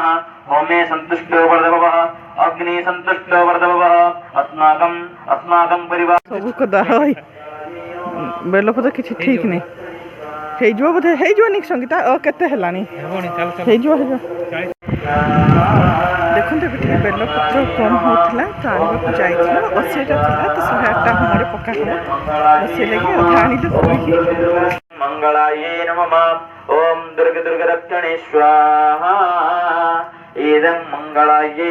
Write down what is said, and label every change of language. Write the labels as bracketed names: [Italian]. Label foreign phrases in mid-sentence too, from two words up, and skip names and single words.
[Sanskrit] होमे संतुष्टो वर्धवः अग्नि संतुष्टो वर्धवः अस्माकं परिवार [Odia] ବେଲପତ୍ର କିଛି ଠିକ୍ ନାହିଁ ହେଇଯିବ ବୋଧେ ହେଇଯିବନି ସଙ୍ଗୀତା କେତେ ହେଲାଣି ହେଇଯିବ ଦେଖନ୍ତୁ ଏବେ ଟିକେ ବେଲପତ୍ର କମ୍ ହେଉଥିଲା ତ ଆଣିବାକୁ ଯାଇଥିଲୁ 80ଟା ଥିଲା ତ 108ଟା ହୋମରେ ପକା ହେବ ସେଇ ଲାଗି ଅଧା ଆଣିଲୁ ପୁରୀକି [Sanskrit] मंगलाये नमः ओम दुर्ग दुर्ग रक्षणे स्वाहा इदं मंगलाये